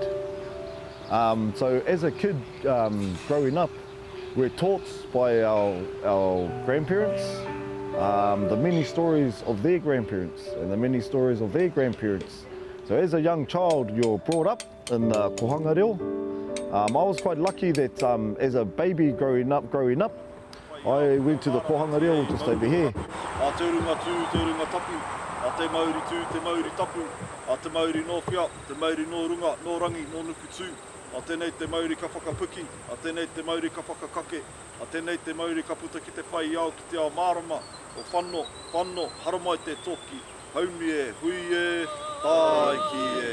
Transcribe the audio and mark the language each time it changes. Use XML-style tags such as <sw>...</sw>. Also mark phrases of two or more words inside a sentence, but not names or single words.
<en>So as a kid growing up, we're taught by our grandparents the many stories of their grandparents and the many stories of their grandparents. So as a young child, you're brought up in Kōhanga Reo. I was quite lucky that as a baby growing up, I went to the Kōhanga Reo just over here.</en> <mi>Te runga tū, te runga tapu, a te mauri tū, te mauri tapu, a te mauri no whia, te mauri no runga, no rangi, no nuku tū. A tēnei te mauri ka whakapuki, a tēnei te mauri ka whakakake, a tēnei te mauri ka puta ki te whai au ki te ao marama, o whanno, haramai te toki, haumi e, hui e, tai ki e.</mi>